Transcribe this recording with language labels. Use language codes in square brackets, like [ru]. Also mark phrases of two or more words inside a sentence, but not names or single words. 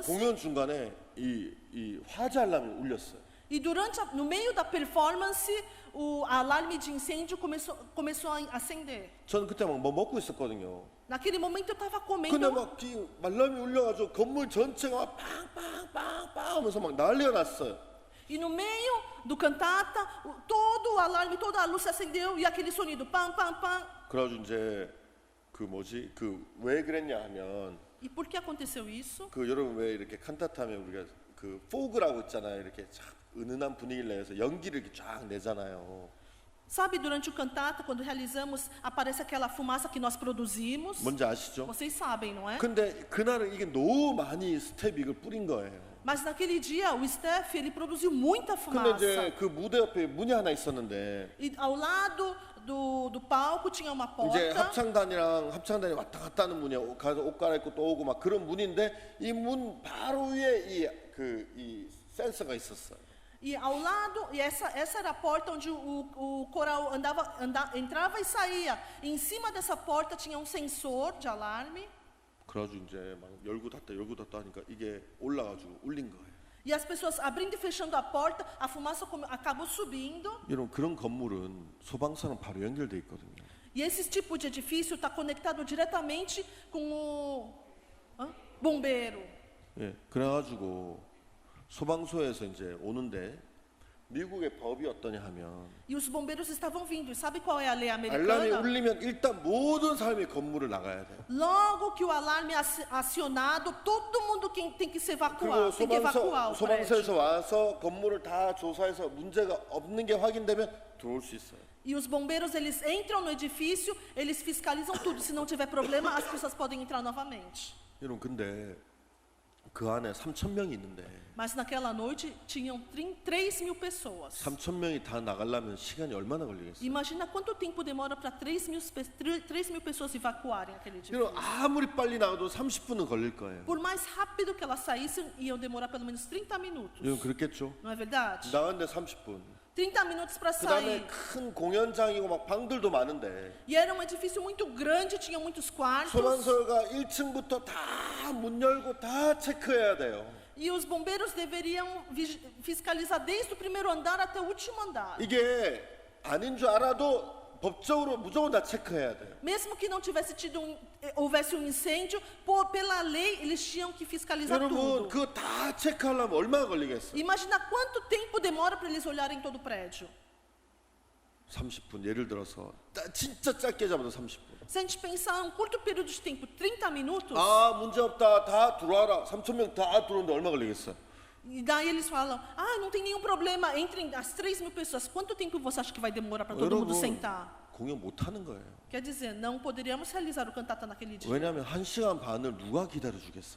[ko] 공연 중간에 이 화재 알람이 울렸어요. [pt] e no meio da performance o alarme de incêndio começou a acender. [ko] 저는 그때 막 뭐 먹고 있었거든요. [pt] Naquele momento eu estava [ko] 근데 [pt] comendo [ko] 막 알람이 울려가지고 건물 전체가 막 빵빵빵빵 하면서 막 난리가 났어요. [pt] e no meio do cantata todo o alarme, toda a luz se acendeu e aquele sonido pam pam pam. [ko] 그래가지고 이제 왜 그랬냐 하면 [pt] E por que aconteceu isso? [ko] 여러분 왜 이렇게 칸타타 하면 우리가 포그라고 있잖아요. 이렇게 쫙 은은한 분위기를 내서 연기를 이렇게 쫙 내잖아요. [pt] Sabe, durante o cantata, quando realizamos, aparece aquela fumaça que nós produzimos. [ko] 뭔지 아시죠? [pt] Vocês sabem, não é? [ko] 근데 그날은 이게 너무 많이 스텝 이걸 뿌린 거예요. [pt] Mas naquele dia o Steph ele produziu muita [ko] 근데 이제 [pt] fumaça. [ko] 그 무대 옆에 문이 하나 있었는데 [pt] E ao lado do palco tinha uma [ko] 이제 [pt] porta. [ko] 합창단이 왔다 갔다 하는 문이야. 가서 옷 갈아입고 또 오고 막 그런 문인데 이 문 바로 위에 이 센서가 있었어요. [pt] E ao lado, essa era a porta onde o coral entrava e saía. E em cima dessa porta tinha um sensor de alarme. [ko] 그래가지고 이제 막 열고 닫다 하니까 이게 올라가지고 울린 거예요. [pt] E as pessoas abrindo e fechando a porta, a fumaça acabou subindo. [ko] 여러분, 그런 건물은 소방서랑 바로 연결돼 있거든요. [pt] E esse tipo de edifício está conectado diretamente com o bombeiro. [ko] 예, 그래가지고 소방서에서 이제 오는데 미국의 법이 어떠냐 하면 [pt] E os bombeiros estavam vindo. E sabe qual é a lei [ko] 알람이 [pt] americana? [ko] 울리면 일단 모든 사람이 건물을 나가야 돼요. [pt] Logo que o alarme é acionado, todo mundo tem que se evacuar. [ko] 그리고 [pt] Tem que evacuar o prédio. [ko] 소방서에서 와서 건물을 다 조사해서 문제가 없는 게 확인되면 들어올 수 있어요. [pt] E os bombeiros, eles entram no edifício, eles fiscalizam tudo. Se não tiver problema, as pessoas podem entrar novamente. [ko] 여러분, 근데 그 안에 3,000명이 있는데 [pt] Mas naquela noite tinham 3.000 pessoas. [ko] 3,000명이 다 나가려면 시간이 얼마나 걸리겠어요? [pt] Imagina quanto tempo demora para 3.000 pessoas evacuarem aquele [ko] 그럼 [pt] edifício. [ko] 아무리 빨리 나가도 30분은 걸릴 거예요. [pt] Por mais rápido que elas saíssem, iam demorar pelo menos 30 minutos. [ko] 여러분 그렇겠죠? [pt] Não é verdade? [ko] 나갔는데 30분. [pt] 30 minutos para [ko] 그 다음에 [pt] sair. [ko] 큰 공연장이고 막 방들도 많은데 [pt] E era um edifício muito grande, tinha muitos quartos. [ko] 소방서가 1층부터 다 문 열고 다 체크해야 돼요. [pt] E os bombeiros deveriam fiscalizar desde o primeiro andar até o último andar. [ko] 이게 아닌 줄 알아도 법적으로 무조건 다 체크해야 돼요. [pt] Mesmo que não tivesse houvesse um incêndio, pela lei eles tinham que fiscalizar [ko] 여러분 [pt] tudo. [ko] 그거 다 체크하려면 얼마나 걸리겠어요? [pt] Imagina quanto tempo demora para eles olharem todo o prédio. [ko] 30분 예를 들어서 진짜 짧게 잡아도 30분. [pt] Se a gente pensar um curto período de tempo, 30 minutos, [ko] 아 문제 없다 다 들어와라 3,000명 다 들어오는데 얼마 걸리겠어요? [pt] e daí eles falam, não tem nenhum problema, entrem as 3.000 pessoas. Quanto tempo você acha que vai demorar para todo mundo sentar? [ko] 공연 못 하는 거예요. [pt] Quer dizer, não poderíamos realizar o cantata naquele dia. [ko] 왜냐하면 1시간 반을 누가 기다려 주겠어요?